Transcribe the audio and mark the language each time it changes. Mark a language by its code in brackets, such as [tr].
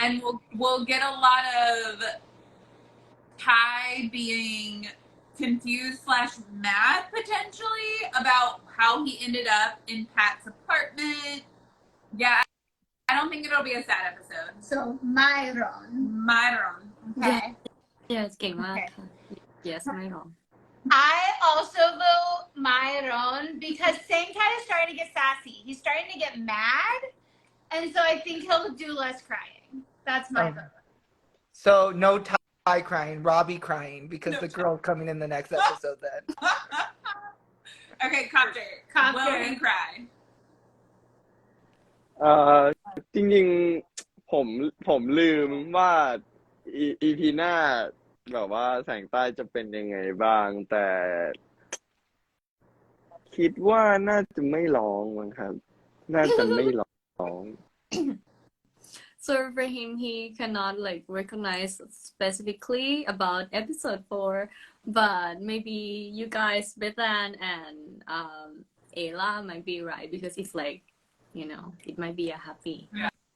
[en] and we'll get a lot of Ty being confused / mad potentially about how he ended up in Pat's apartment. Yeah, I don't think it'll be a sad episode. So, Myron. Myron. Okay. yes [th] เก่งมากค่ะ yes ไม่ร้อง [en] I also vote Myron because Sangkai is starting to get sassy. He's starting to get mad. And so I think he'll do less crying. That's my vote. So no Ty crying, Robbie crying because No the girl's coming in the next episode then. Okay, Copter. Copter. Will he cry? [th] จริงๆผมลืมว่า EP หน้าแบบว่าแสงใต้จะเป็นยังไงบ้าง แต่คิดว่าน่าจะไม่ร้องมั้งครับ น่าจะไม่ร้อง [en] So for him, he cannot like recognize specifically about episode 4, but maybe you guys, Bethan and Ayla might be right because it's like, it might be a happy. Yeah.